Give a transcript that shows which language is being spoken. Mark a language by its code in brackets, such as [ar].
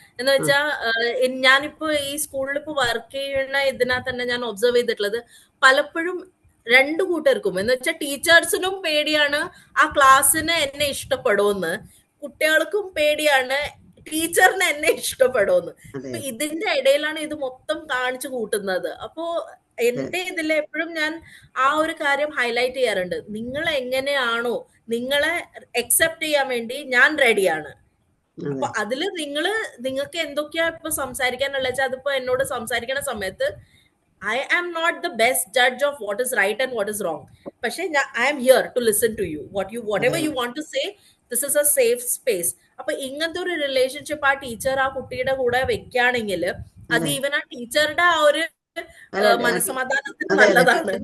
[ml] എന്ന് വെച്ചാ ഞാനിപ്പോ ഈ സ്കൂളിൽ ഇപ്പൊ വർക്ക് ചെയ്യുന്ന ഇതിനകത്ത് തന്നെ ഞാൻ ഒബ്സർവ് ചെയ്തിട്ടുള്ളത്, പലപ്പോഴും രണ്ടു കൂട്ടർക്കും എന്ന് വെച്ചാൽ ടീച്ചേഴ്സിനും പേടിയാണ് ആ ക്ലാസ്സിന് എന്നെ ഇഷ്ടപ്പെടുമെന്ന്, കുട്ടികൾക്കും പേടിയാണ് ടീച്ചറിന് എന്നെ ഇഷ്ടപ്പെടുമെന്ന്. അപ്പൊ ഇതിന്റെ ഇടയിലാണ് ഇത് മൊത്തം കാണിച്ചു കൂട്ടുന്നത്. അപ്പോ എന്റെ ഇതിൽ എപ്പോഴും ഞാൻ ആ ഒരു കാര്യം ഹൈലൈറ്റ് ചെയ്യാറുണ്ട്. നിങ്ങൾ എങ്ങനെയാണോ, നിങ്ങളെ അക്സെപ്റ്റ് ചെയ്യാൻ വേണ്ടി ഞാൻ റെഡിയാണ്. അപ്പൊ അതില് നിങ്ങൾക്ക് എന്തൊക്കെയാ ഇപ്പൊ സംസാരിക്കാനുള്ള വെച്ചാൽ അതിപ്പോ എന്നോട് സംസാരിക്കുന്ന സമയത്ത് [en] I am not the best judge of what is right and what is wrong. പക്ഷെ I am here to listen to you. Whatever you want to say, this is a safe space. [ml] അപ്പൊ ഇങ്ങനത്തെ ഒരു relationship ആ teacher ആ കുട്ടിയുടെ കൂടെ വെക്കുകയാണെങ്കിൽ അത് ഈവൻ ആ ടീച്ചറുടെ ആ ഒരു മനസ്സമാധാനത്തിന് നല്ലതാണ്.